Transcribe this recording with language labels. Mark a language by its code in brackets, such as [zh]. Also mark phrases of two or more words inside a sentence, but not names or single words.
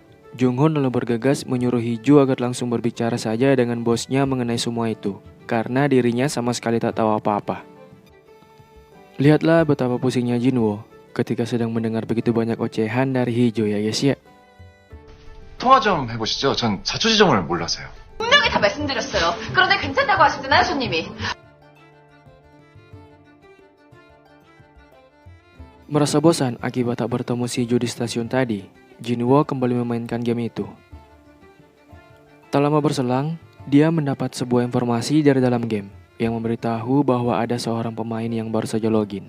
[id] Jung-hoon lalu bergegas menyuruh Hee-ju agar langsung berbicara saja dengan bosnya mengenai semua itu, karena dirinya sama sekali tak tahu apa-apa. Lihatlah betapa pusingnya Jinwoo ketika sedang mendengar begitu banyak ocehan dari Hee-ju ya guys ya. [ko] 통화 좀 해보시죠. 전 자초지종을 몰라서요. 분명히 다 말씀드렸어요. 그런데 괜찮다고 하시잖아요, 손님이. [id] Merasa bosan akibat tak bertemu Seo di stasiun tadi, Jinwoo kembali memainkan game itu. Tak lama berselang, dia mendapat sebuah informasi dari dalam game yang memberitahu bahwa ada seorang pemain yang baru saja login.